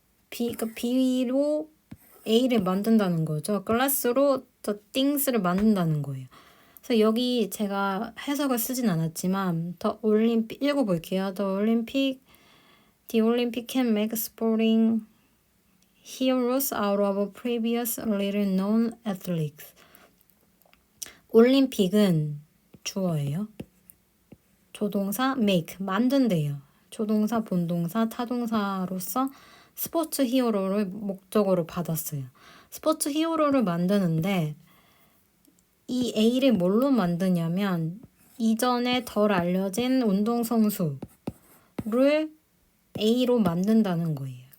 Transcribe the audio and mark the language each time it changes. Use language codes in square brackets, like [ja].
[ko] 그러니까 B로 A를 만든다는 거죠. 글라스로 the things를 만든다는 거예요. 그래서 여기 제가 해석을 쓰진 않았지만 the Olympic 읽어볼게요. [en] The Olympic can make sporting heroes out of previous little known athletes. [ko] 올림픽은 주어예요. 조동사 make 만든대요. 조동사, 본동사, 타동사로서 스포츠 히어로를 목적으로 받았어요. 스포츠 히어로를 만드는데 이 A를 뭘로 만드냐면 이전에 덜 알려진 운동선수를 A로 만든다는 거예요.